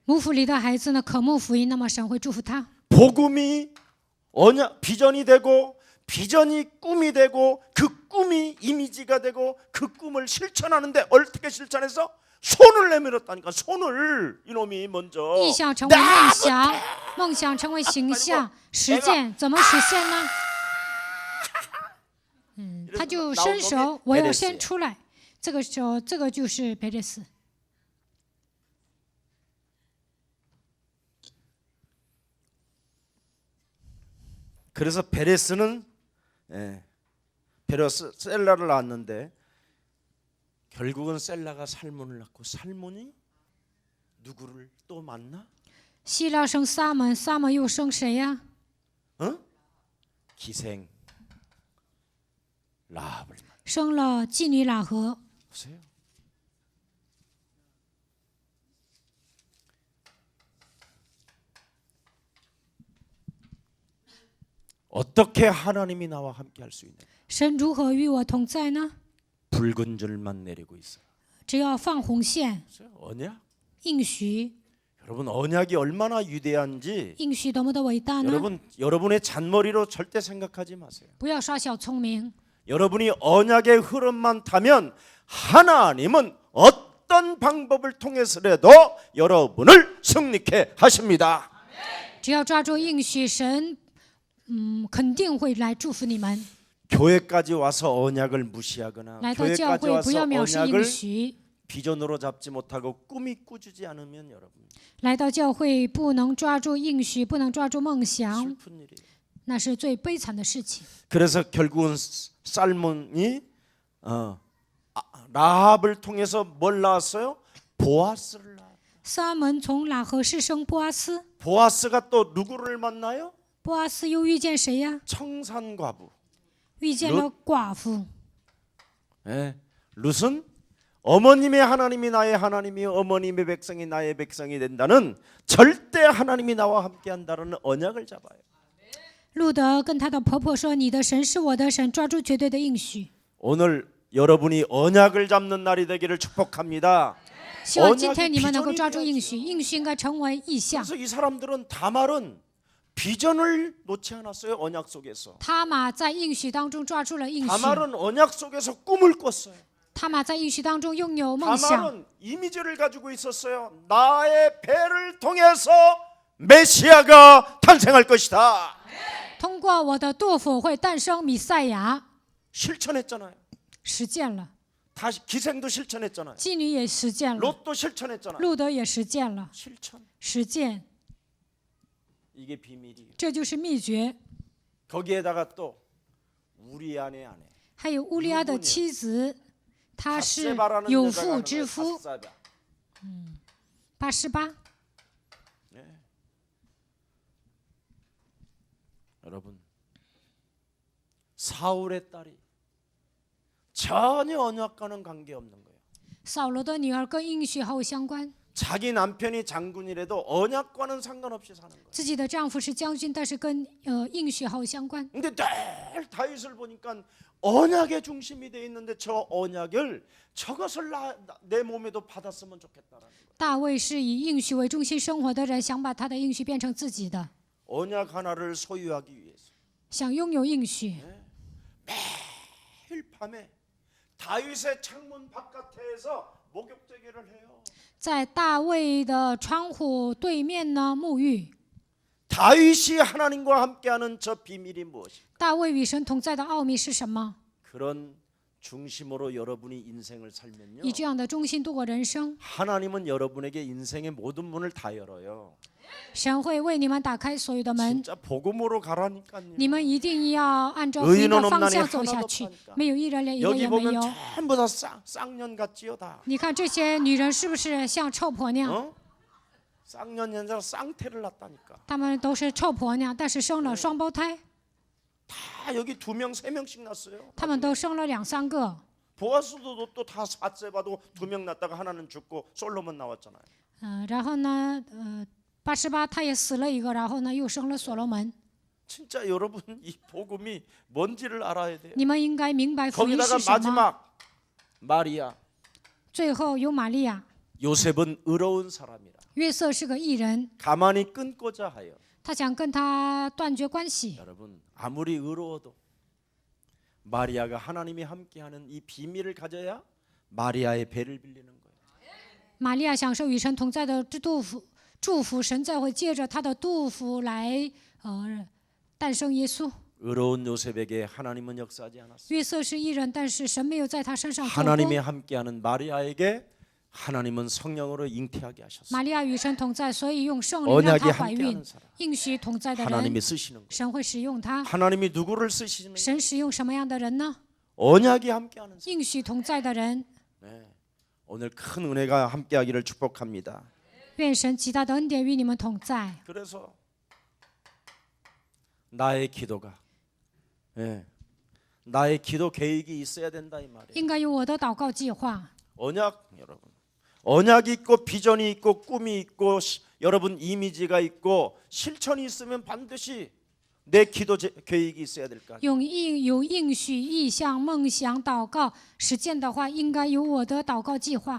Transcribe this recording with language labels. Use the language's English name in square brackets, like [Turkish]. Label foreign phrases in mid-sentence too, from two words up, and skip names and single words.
[Chinese] 母腹里的孩子呢，渴慕福音，那么神会祝福他。 [Korean] 복음이 언약 비전이 되고 비전이 꿈이 되고 그 꿈이 이미지가 되고 그 꿈을 실천하는데 어떻게 실천해서 손을 내밀었다니까. 손을 이놈이 먼저 [Chinese] 意象成为梦想，梦想成为形象，实践怎么实现呢？他就伸手，我要先出来。这个时候，这个就是 베레스。 [Korean] 그래서 베레스는 베레스 셀라를 낳았는데 결국은 셀라가 살몬을 낳고 살몬이 누구를 또 만나? [Chinese] 希拉生撒门，撒门又生谁呀？ [Korean] 기생 라합을 만나. [Chinese] 生了妓女喇合。 [Korean] 보세요. 어떻게 하나님이 나와 함께 할 수 있는? [Chinese] 神如何与我同在呢？ [Korean] 붉은 줄만 내리고 있어요. [Chinese] 只要放红线， [Korean] 언약? [Chinese] 应许， [Korean] 여러분 언약이 얼마나 위대한지 [Chinese] 应许多么的伟大呢？ [Korean] 여러분의 잔머리로 절대 생각하지 마세요. [Chinese] 不要耍小聪明。 [Korean] 여러분이 언약의 흐름만 타면 하나님은 어떤 방법을 통해서라도 여러분을 승리케 하십니다. [Chinese] 只要抓住应许，神肯定会来祝福你们。 [Korean] 교회까지 와서 언약을 무시하거나 [Chinese] 来到教 [Korean] 교회까지 [Chinese] 会不要 [Korean] 와서 [Chinese] 藐视应 [Korean] 언약을 [Chinese] 许， [Korean] 비전으로 잡지 못하고 꿈이 꾸주지 않으면 여러분 [Chinese] 来到教会不能抓住应许，不能抓住梦想， [Korean] 슬픈 일이에요. [Chinese] 那是最悲惨的事情。 [Korean] 그래서 결국은 살몬이 라합을 통해서 뭘 낳았어요? 보아스를 낳았어요. [Chinese] 撒门从喇合氏生波阿斯， [Korean] 보아스가 또 누구를 만나요? [Chinese] 波阿斯又遇见谁呀？ [Korean] 청산과부. [Chinese] 遇见了寡妇。 [Korean] 룻은 어머님의 하나님이 나의 하나님이 어머님의 백성이 나의 백성이 된다는 절대 하나님이 나와 함께한다는 언약을 잡아요. [Chinese] 路德跟她的婆婆说：“你的神是我的神，抓住绝对的应许。 [Korean] 오늘 여러분이 언약을 잡는 날이 되기를 축복합니다. [Chinese] 希望今天你们能够抓住应许，应许应该成为意象。 [Korean] 그래서 이 사람들은 다말은 비전을 놓지 않았어요. 언약 속에서. [Chinese] 他玛在应许当中抓住了应许， [Korean] 다말은 언약 속에서 꿈을 꿨어요. [Chinese] 他玛在应许当中拥有梦想。 [Korean] 다말은 이미지를 가지고 있었어요. 나의 배를 통해서 메시아가 탄생할 것이다. [Chinese] 通过我的肚腹会诞生弥赛亚， [Korean] 실천했잖아요. [Chinese] 实践了。 [Korean] 다시 기생도 실천했잖아요. [Chinese] 妓女也实践了， [Korean] 롯도 실천했잖아요. [Chinese] 路德也实践了， [Korean] 실천. [Chinese] 实践， [Korean] 이게 비밀이에요. [Chinese] 这就是秘诀。 [Korean] 거기에다가 또 우리 아내 [Chinese] 还有乌利亚的妻子，她是 [Korean] 밧세바라는 [Chinese] 有 [Korean] 여자가 [Chinese] 妇 [Korean] 하는 [Chinese] 之 [Korean] 거예요. [Chinese] 夫， [Korean] 밧세바. [Chinese] 88。 [Korean] 여러분 사울의 딸이 전혀 언약과는 관계없는 거예요. [Chinese] 扫罗的女儿跟应许毫无相关， [Korean] 자기 남편이 장군이라도 언약과는 상관없이 사는 거예요. [Chinese] 自己的丈夫是将军，但是跟应许毫无相关。 [Korean] 근데 늘 다윗을 보니까 언약의 중심이 돼 있는데 저 언약을 저것을 내 몸에도 받았으면 좋겠다라는 거예요. [Chinese] 大卫是以应许为中心生活的人，想把他的应许变成自己的， [Korean] 언약 하나를 소유하기 위해서 [Chinese] 想拥有应许。 [Korean] 매일 밤에 다윗의 창문 바깥에서 목욕대기를 해요. [Chinese] 在大卫的窗户对面呢沐浴。 [Korean] 다윗이 하나님과 함께하는 저 비밀이 무엇일까? [Chinese] 大卫与神同在的奥秘是什么？ [Korean] 그런 중심으로 여러분이 인생을 살면요. [Chinese] 以这样的中心度过人生， [Korean] 하나님은 여러분에게 인생의 모든 문을 다 열어요. [Chinese] 神会为你们打开所有的门。 [Korean] 진짜 복음으로 가라니까요. [Chinese] 你们一定要按照福音的方向走下 [Korean] 의인은 [Chinese] 去 [Korean] 없나니 ， [Chinese] 没有一人连一个 [Korean] 여기 [Chinese] 也没 [Korean] 보면 [Chinese] 有。 [Korean] 전부 다 쌍년 같지요 다. 你看这些女人是不是像臭婆娘？ 어? 쌍년이 아니라 쌍태를 낳다니까. [Chinese] 她们都是臭婆娘，但是生了双胞胎， [Korean] 다 여기 2명, 3명씩 낳았어요. [Chinese] 她们都生了2、3个。 [Korean] 보아스도 또 다 밧세바도 2명 낳다가 하나는 죽고 솔로몬 나왔잖아요. [Chinese] 然后呢，88她也死了一个，然后呢又生了所罗门。 [Korean] 진짜 여러분 이 복음이 뭔지를 알아야 돼요. [Chinese] 你们应该明白福音 [Korean] 거기다가 [Chinese] 是什么。 [Korean] 마지막 마리아. [Chinese] 最后有玛利亚， [Korean] 요셉은 의로운 사람이라. [Chinese] 约瑟是个义人， [Korean] 가만히 끊고자 하여. [Chinese] 他想跟他断绝关系。 [Korean] 여러분 아무리 의로워도 마리아가 하나님이 함께하는 이 비밀을 가져야 마리아의 배를 빌리는 거예요. [Chinese] 玛利亚享受与神同在的祝福，神再会借着他的祝福来诞生耶稣。 [Korean] 의로운 요셉에게 하나님은 역사하지 않았어요. [Chinese] 约瑟是义人，但是神没有在他身上做 [Korean] 하나님이 [Chinese] 工。 [Korean] 함께하는 마리아에게 하나님은 성령으로 잉태하게 하셨어요. [Chinese] 玛利亚与神同在，所以用圣灵让 [Korean] 언약이 [Chinese] 她怀孕 [Korean] 함께하는 。 사람 [Chinese] 应许同在的人， [Korean] 하나님이 쓰시는 거예요. [Chinese] 神会使用他。 [Korean] 하나님이 누구를 쓰시는 거예요? [Chinese] 神使用什么样的人呢？ [Korean] 언약이 함께하는 사람. [Chinese] 应许同在的人。 [Korean] 네. 오늘 큰 은혜가 함께하기를 축복합니다. [Chinese] 愿神极大的恩典与你们同在。 [Korean] 그래서 나의 기도가 나의 기도 계획이 있어야 된다 이 말이에요. [Chinese] 应该有我的祷告计划。 [Korean] 언약 여러분, 언약이 있고 비전이 있고 꿈이 있고 여러분 이미지가 있고 실천이 있으면 반드시 내 기도 계획이 있어야 될 거 아니에요. [Chinese] 有应许、意向、梦想、祷告实践的话，应该有我的祷告计划。